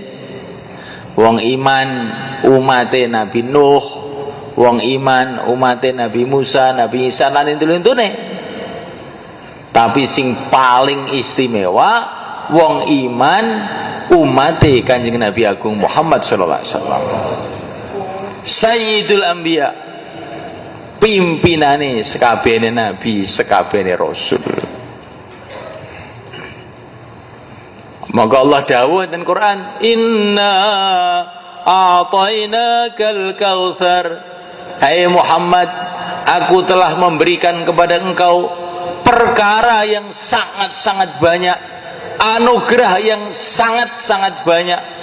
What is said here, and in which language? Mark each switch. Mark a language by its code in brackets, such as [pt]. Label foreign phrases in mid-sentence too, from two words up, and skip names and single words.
[jv] Wong iman umate Nabi Nuh, wong iman umate Nabi Musa, Nabi Isa lan intune. Tapi sing paling istimewa wong iman umate Kanjeng Nabi Agung Muhammad [ar] صلى الله عليه وسلم. سيد الأنبياء, [jv] pimpinane sekabehane nabi, sekabehane rasul. Maka Allah dawuh dalam Quran, [ar] إنا أعطيناك الكوثر. [id] Hai Muhammad, aku telah memberikan kepada engkau perkara yang sangat-sangat banyak, anugerah yang sangat-sangat banyak.